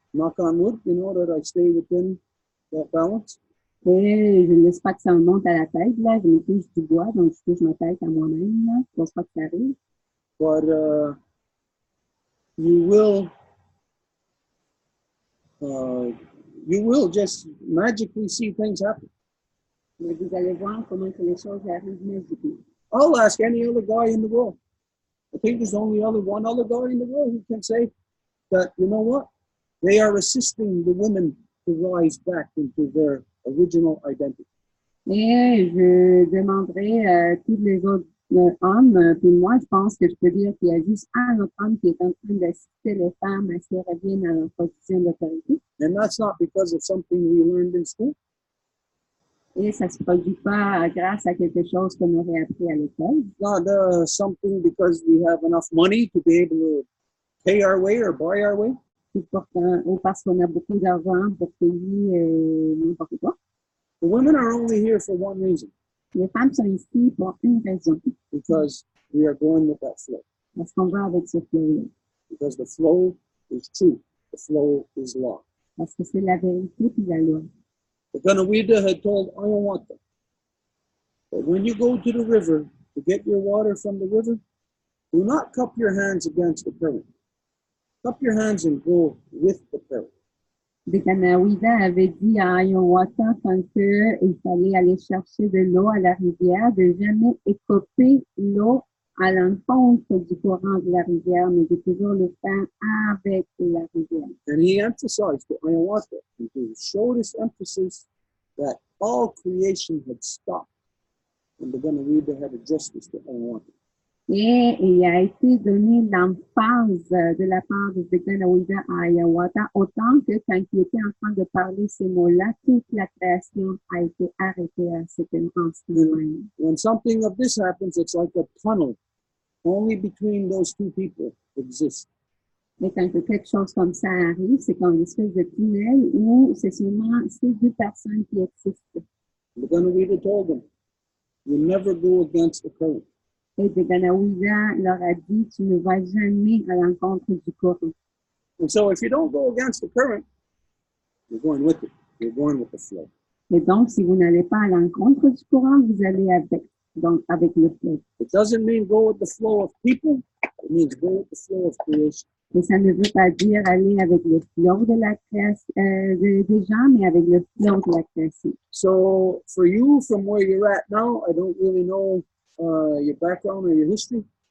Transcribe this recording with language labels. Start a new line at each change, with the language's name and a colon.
English: Knock on wood, that I stay within that balance.
French: Et je ne laisse pas que ça me monte à la tête, là. Je me touche du bois, donc je touche ma tête à moi-même, là. Je ne pense pas que ça arrive.
English: But you will just magically see things happen.
French: Mais vous allez voir comment que les choses arrivent magiquement.
English: I'll ask any other guy in the world. I think there's only one other guy in the world who can say that, you know what? They are assisting the women to rise back into their original identity.
French: Et je demanderai à tous les autres hommes, puis moi, je pense que je peux dire qu'il y a juste un autre homme qui est en train d'assister les femmes à ce qu'elles reviennent à leur position d'autorité.
English: And that's not because of something we learned in school.
French: Et ça ne se produit pas grâce à quelque chose qu'on aurait appris à l'école.
English: Not something because we have enough money to be able to pay our way or buy our way.
French: Ou parce qu'on a beaucoup d'argent pour payer n'importe quoi.
English: The women are only here for one reason.
French: Les femmes sont ici pour une raison.
English: Because we are going with that flow.
French: Parce qu'on va avec ce flow-là.
English: Because the flow is truth. The flow is law.
French: Parce que c'est la vérité puis la loi.
English: The Ganawida had told Ayawanta that when you go to the river to get your water from the river, do not cup your hands against the current. Cup your hands and go with the current.
French: Dekanawida avait dit à Ayawata quand il fallait aller chercher de l'eau à la rivière, de jamais écoper l'eau à l'encontre du courant de la rivière, mais de toujours le faire avec la rivière.
English: And he emphasized to Ayawata, and to show this emphasis that all creation had stopped. And the Ganawida had addressed this to Ayawata.
French: Et il a été donné l'emphase de la part de Dekanawida à Ayawata, autant que quand il était en train de parler ces mots-là, toute la création a été arrêtée à cet instant.
English: When something of this happens, it's like a tunnel. Only between those two people exists.
French: Mais quand quelque chose comme ça arrive, c'est comme une espèce de tunnel où c'est seulement ces deux personnes qui existent.
English: The Ganawida told them, you never go against the current.
French: Et Dekanawida leur a dit, tu ne vas jamais à l'encontre du courant.
English: And so if you don't go against the current, you're going with it. You're going with the flow.
French: Et donc, si vous n'allez pas à l'encontre du courant, vous allez avec le flot.
English: It doesn't mean go with the flow of people. It means go with the flow of creation.
French: Et ça ne veut pas dire aller avec le flot de la création des gens, mais avec le flot de la création.
English: So for you, from where you're at now, I don't really know your background or your history.